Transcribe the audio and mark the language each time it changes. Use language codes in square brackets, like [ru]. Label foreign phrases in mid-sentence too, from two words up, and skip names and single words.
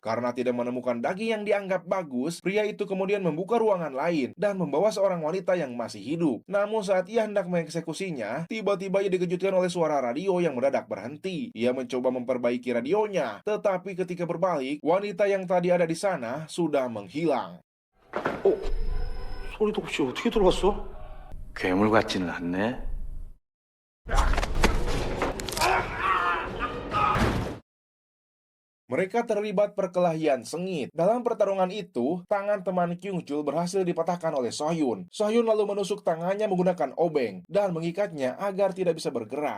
[id] Karena tidak menemukan daging yang dianggap bagus, pria itu kemudian membuka ruangan lain dan membawa seorang wanita yang masih hidup. Namun saat ia hendak mengeksekusinya, tiba-tiba ia dikejutkan oleh suara radio yang mendadak berhenti. Ia mencoba memperbaiki radionya, tetapi ketika berbalik, wanita yang tadi ada di sana sudah menghilang. [ko] 소리도 없이 어떻게 들어갔어? 괴물 같지는 않네. [id] Mereka terlibat perkelahian sengit. Dalam pertarungan itu, tangan teman Kyung Chul berhasil dipatahkan oleh Sohyun. Sohyun lalu menusuk tangannya menggunakan obeng dan mengikatnya agar tidak bisa bergerak.